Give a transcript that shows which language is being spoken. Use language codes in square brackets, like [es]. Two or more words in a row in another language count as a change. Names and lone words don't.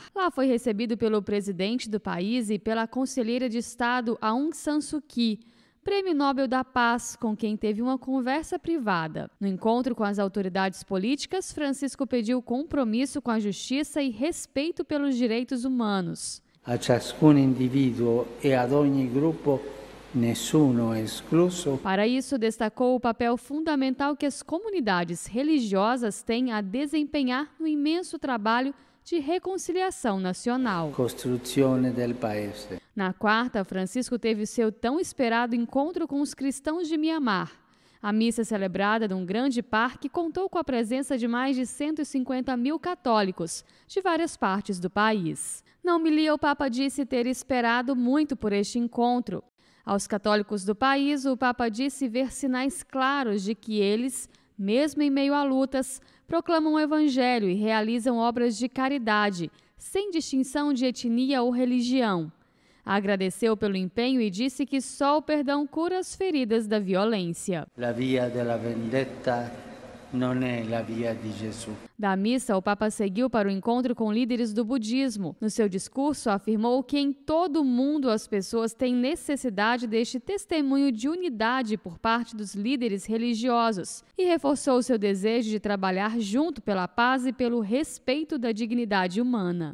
[pt] Lá foi recebido pelo presidente do país e pela conselheira de Estado Aung San Suu Kyi, Prêmio Nobel da Paz, com quem teve uma conversa privada. No encontro com as autoridades políticas, Francisco pediu compromisso com a justiça e respeito pelos direitos humanos. [it] A ciascun indivíduo e ad ogni gruppo, nessuno è escluso. [pt] Para isso, destacou o papel fundamental que as comunidades religiosas têm a desempenhar no imenso trabalho de reconciliação nacional. [it] Costruzione del paese. [pt] Na quarta, Francisco teve seu tão esperado encontro com os cristãos de Mianmar. A missa celebrada num grande parque contou com a presença de mais de 150 mil católicos de várias partes do país. Na homilia, o Papa disse ter esperado muito por este encontro. Aos católicos do país, o Papa disse ver sinais claros de que eles, mesmo em meio a lutas, proclamam o Evangelho e realizam obras de caridade, sem distinção de etnia ou religião. Agradeceu pelo empenho e disse que só o perdão cura as feridas da violência. [it] La via della vendetta non è la via di Gesù. [pt] Da missa, o Papa seguiu para o encontro com líderes do budismo. No seu discurso, afirmou que em todo o mundo as pessoas têm necessidade deste testemunho de unidade por parte dos líderes religiosos e reforçou seu desejo de trabalhar junto pela paz e pelo respeito da dignidade humana.